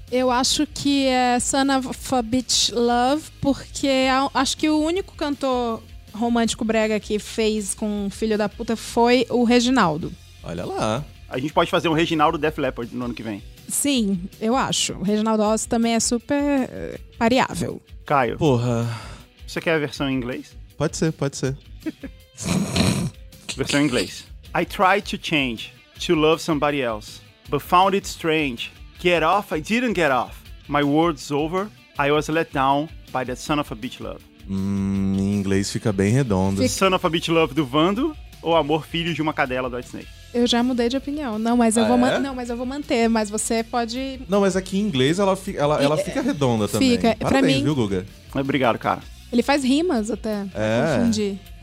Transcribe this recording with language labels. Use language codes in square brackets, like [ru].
[pt] Eu acho que é Son of a Bitch Love, porque acho que o único cantor romântico brega que fez com Filho da Puta foi o Reginaldo. Olha lá. A gente pode fazer um Reginaldo Def Leppard no ano que vem. Sim, eu acho. O Reginaldo Oz também é super variável. Caio. Porra. Você quer a versão em inglês? Pode ser. Versão em inglês. [en] I tried to change, to love somebody else, but found it strange. Get off, I didn't get off. My world's over, I was let down by that son of a bitch love. [pt] Em inglês fica bem redondo. Son of a Bitch Love do Vando ou Amor Filho de uma Cadela do Whitesnake? Eu já mudei de opinião. Não, mas eu vou manter, mas você pode... Não, mas aqui em inglês ela fica redonda também. Fica. Parabéns, pra mim, viu, Guga? Obrigado, cara. Ele faz rimas até, confundi.